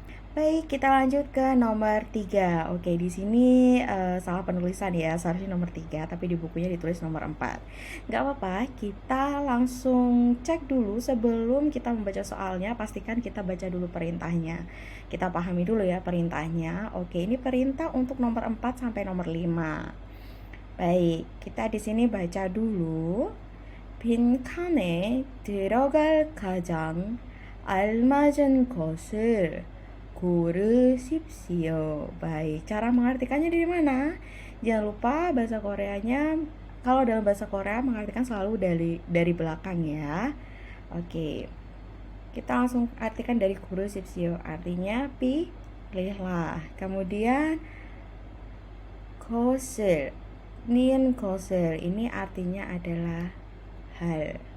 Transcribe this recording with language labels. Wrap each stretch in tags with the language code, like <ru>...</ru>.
<id>Baik, kita lanjut ke nomor 3. Oke, di sini salah penulisan ya, seharusnya nomor 3, tapi di bukunya ditulis nomor 4. Nggak apa-apa, kita langsung cek dulu sebelum kita membaca soalnya, pastikan kita baca dulu perintahnya. Kita pahami dulu ya perintahnya. Oke, ini perintah untuk nomor 4 sampai nomor 5. Baik, kita di sini baca dulu.</id> <ko>빈칸에 들어갈 가장 알맞은 것을 고르십시오.</ko> <id>Baik, cara mengartikannya dari mana? Jangan lupa bahasa Koreanya, kalau dalam bahasa Korea mengartikan selalu dari belakang ya. Oke, kita langsung artikan dari 고르십시오, artinya pilihlah. Kemudian 것을, nian 것을, ini artinya adalah hal.</id>